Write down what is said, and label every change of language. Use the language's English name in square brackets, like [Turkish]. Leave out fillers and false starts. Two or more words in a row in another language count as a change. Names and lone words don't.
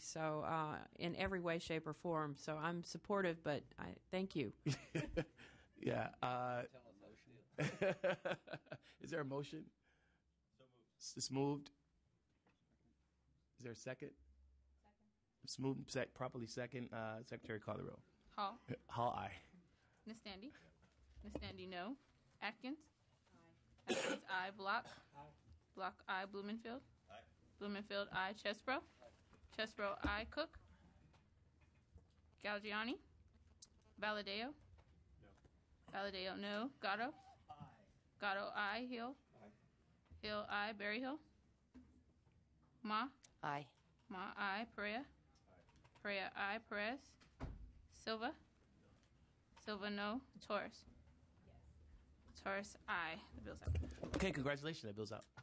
[English] So, in every way, shape, or form. So, I'm supportive, but I thank you. Yeah. Is there a motion? It's moved. Is there a second? It's moved, properly second. Secretary, call the roll. Hall. Hall, aye. Ms. Standy? Ms. Standy, no. Atkins? Aye. Atkins, aye. Block? Aye. Block, aye. Blumenfield? Aye. Blumenfield, aye. Chesbro? Aye. Chesbro, aye. Cook? Galgiani? Valadeo? No. Valadeo, no. Gatto? Aye. Gatto, aye. Hill? Aye. Hill, aye. Berryhill? Ma? Aye. Ma, aye. Perea? Perea, aye. Perez? Silva? Silva, no. Torres? Yes. Torres, aye. The bill's out. Okay, congratulations. That bill's out.